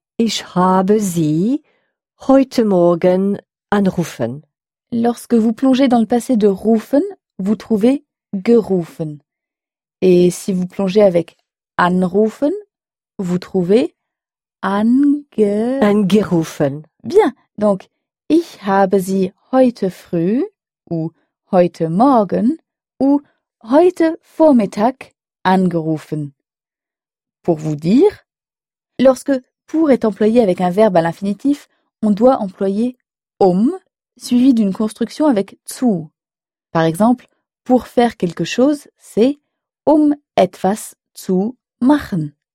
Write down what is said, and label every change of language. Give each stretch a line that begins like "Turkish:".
German: Ich habe Sie heute Morgen anrufen.
French: Lorsque vous plongez dans le passé de rufen, vous trouvez gerufen. Et si vous plongez avec anrufen, vous trouvez
German: angerufen.
French: Bien, donc.
German: Ich habe sie heute früh ou heute morgen ou heute Vormittag angerufen.
French: Pour vous dire, lorsque pour est employé avec un verbe à l'infinitif, on doit employer suivi d'une construction avec zu. Par exemple, pour faire quelque chose, c'est
German: etwas zu machen.